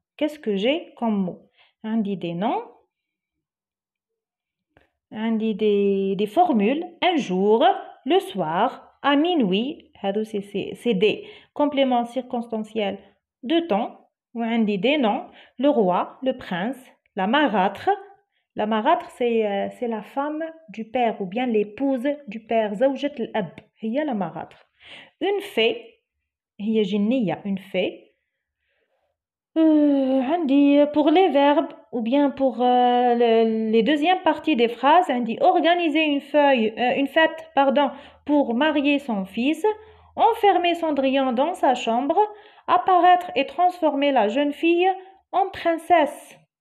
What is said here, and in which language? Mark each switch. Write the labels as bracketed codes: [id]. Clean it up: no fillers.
[fr] Qu'est-ce que j'ai comme mot? عندي des noms, عندي des formules, un jour, le soir, à minuit, c'est des compléments circonstanciels de temps, وعندي des noms, le roi, le prince, la marâtre. La marâtre, c'est la femme du père ou bien l'épouse du père. [ar] زوجة الأب هي la marâtre. [fr] Une fée, [ar] هي جنية, [fr] une fée. عندي pour les verbes ou bien pour les deuxièmes parties des phrases, عندي organiser une fête pour marier son fils, enfermer Cendrillon dans sa chambre, apparaître et transformer la jeune fille en princesse.